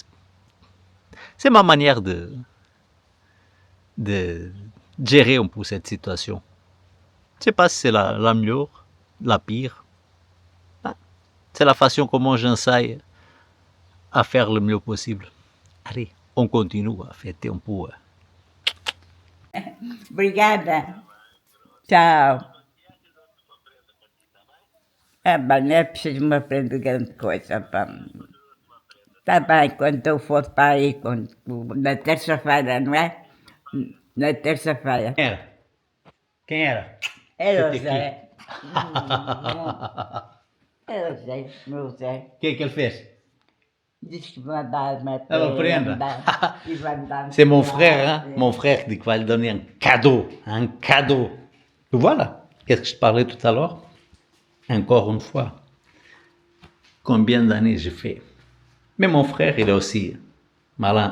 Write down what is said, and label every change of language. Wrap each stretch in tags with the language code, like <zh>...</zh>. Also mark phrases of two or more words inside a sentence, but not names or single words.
<fr>C'est ma manière de gérer un peu cette situation. Je ne sais pas si c'est la meilleure, la pire. C'est la façon comment j'essaye à faire le mieux possible. Allez, on continue à fêter un peu.</fr> <pt>Obrigada. Tchau. Mas não é preciso me aprender grande coisa. Pá. Tá bem, quando eu for para aí, na terça-feira, não é? Na terça-feira. Quem era? Era o Zé. Era o Zé, meu Zé. O que ele fez? Diz que vai dar uma prenda. E vai me dar</pt> <fr>C'est mon frère, hein? Mon frère dit qu'il va lui donner un cadeau. Un cadeau. Voilà. Qu'est-ce que je parlais tout à l'heure? Encore une fois. Combien d'années j'ai fait? Mais mon frère, il est aussi malin.</fr>